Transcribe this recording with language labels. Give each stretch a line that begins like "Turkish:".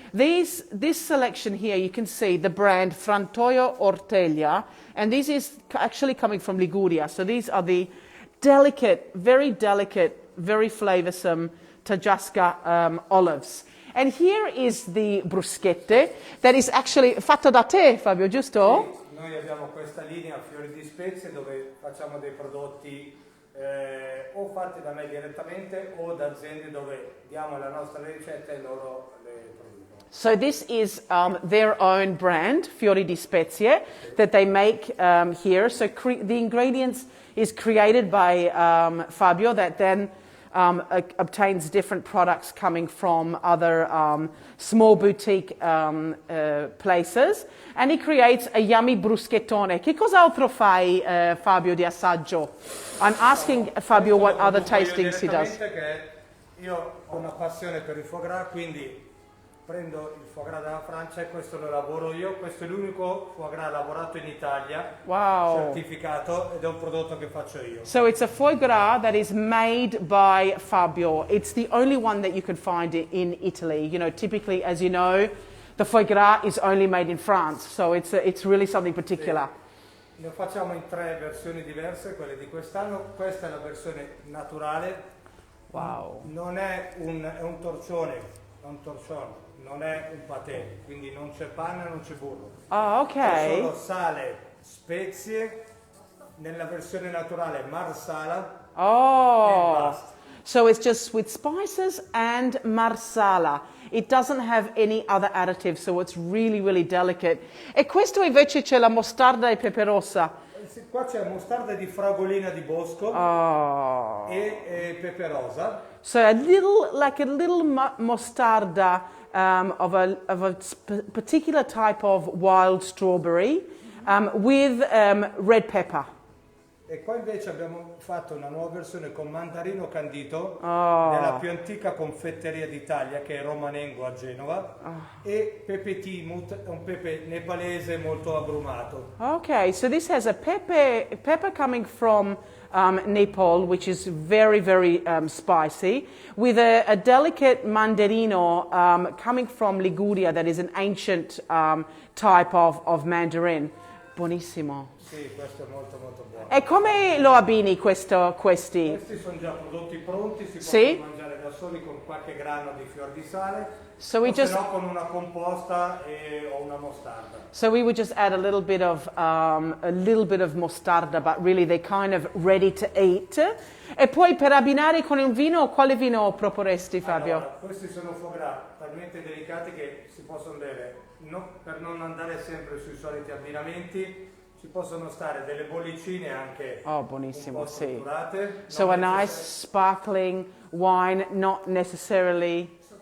English: This selection here, you can see the brand Frantoio Orteglia, and this is actually coming from Liguria. So these are the delicate, very flavoursome Tajasca olives. And here is the bruschette that is actually
Italian: fatto da te, Fabio, giusto? Sì, noi abbiamo questa linea fiori di spezie dove facciamo dei prodotti o fatti da me direttamente o da aziende dove diamo la nostra ricetta e loro le producono.
English: So this is their own brand, Fiori di Spezie, that they make here. So the ingredients is created by Fabio that then obtains different products coming from other small boutique places, and he creates a yummy bruschettone.
Italian: Che cos'altro fai, Fabio, di assaggio?
English: I'm asking Fabio what other tastings he does.
Italian: Io ho una passione per il foie gras, quindi prendo il foie gras dalla Francia e questo lo lavoro io. Questo è l'unico foie gras lavorato in Italia, certificato, ed è un prodotto che faccio io.
English: So it's a foie gras that is made by Fabio. It's the only one that you can find in Italy. You know, typically, as you know, the foie gras is only made in France, so it's really something particular.
Italian: Sì. Ne facciamo in 3 versioni diverse, quelle di quest'anno. Questa è la versione naturale. Wow. Non è è un torcione, non è un patè, quindi non c'è panna, non c'è burro. Oh, ok. C'è solo sale, spezie, nella versione naturale marsala e basta.
English: So it's just with spices and marsala. It doesn't have any other additives, so it's really, really delicate.
Italian: E questo invece c'è la mostarda e pepe rossa. Qua c'è mostarda di fragolina di bosco e pepe rosa.
English: So a little mostarda of a particular type of wild strawberry with red pepper.
Italian: E qua invece abbiamo fatto una nuova versione con mandarino candito nella più antica confetteria d'Italia, che è Romanengo a Genova, e pepe timut, un pepe nepalese molto agrumato.
English: Okay, so this has a pepper coming from Nepal, which is very, very spicy, with a delicate mandarino coming from Liguria, that is an ancient type of mandarin.
Italian: Buonissimo. Sì, questo è molto molto buono. E come lo abbini questi? Questi sono già prodotti pronti, si possono mangiare da da soli con qualche grano di fior di sale,
English: So we
Italian: o se
English: just,
Italian: no con una composta o una mostarda.
English: so we would just add a little bit of mostarda, but really they're kind of ready to eat.
Italian: E poi per abbinare con un vino, quale vino proporresti, Fabio? Allora, questi sono foie gras talmente delicati che si possono bere, per non andare sempre sui soliti abbinamenti, ci possono stare delle bollicine anche Buonissimo, un po' sì. strutturate.
English: So a nice sparkling wine, not necessarily...